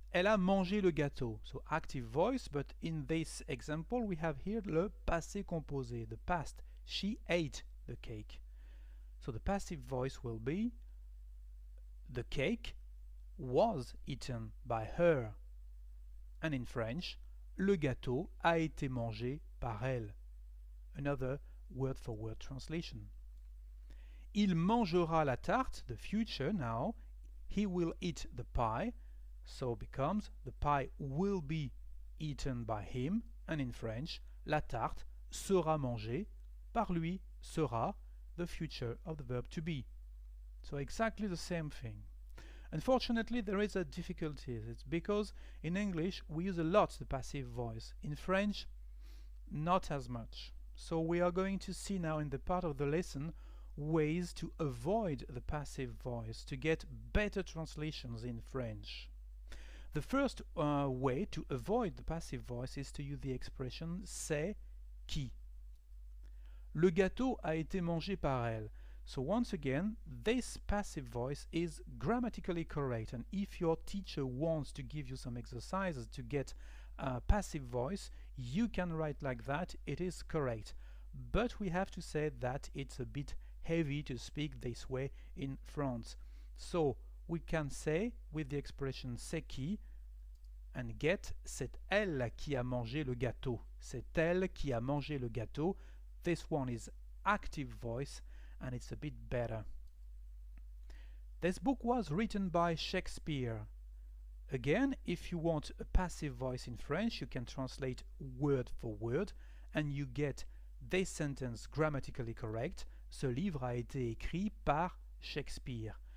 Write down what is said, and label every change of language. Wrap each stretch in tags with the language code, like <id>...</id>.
<fr>Elle a mangé le gâteau.</fr> <en>So active voice, but in this example we have here le passé composé, the past. She ate the cake. So the passive voice will be the cake was eaten by her. And in French,</en> <fr>le gâteau a été mangé par elle.</fr> <en>Another word-for-word translation.</en> <fr>Il mangera la tarte,</fr> <en>the future now. He will eat the pie, so becomes the pie will be eaten by him, and in French,</en> <fr>la tarte sera mangée par lui,</fr> <en>sera the future of the verb to be. So exactly the same thing. Unfortunately, there is a difficulty. It's because in English we use a lot the passive voice. In French, not as much. So we are going to see now in the part of the lesson ways to avoid the passive voice, to get better translations in French. The first way to avoid the passive voice is to use the expression c'est qui.</en> <fr>Le gâteau a été mangé par elle.</fr> <en>So once again, this passive voice is grammatically correct, and if your teacher wants to give you some exercises to get a passive voice, you can write like that, it is correct. But we have to say that it's a bit heavy to speak this way in France. So we can say with the expression c'est qui and get</en> <fr>c'est elle qui a mangé le gâteau. C'est elle qui a mangé le gâteau.</fr> <en>This one is active voice and it's a bit better. This book was written by Shakespeare. Again, if you want a passive voice in French, you can translate word for word and you get this sentence grammatically correct.</en> <fr>Ce livre a été écrit par Shakespeare.</fr>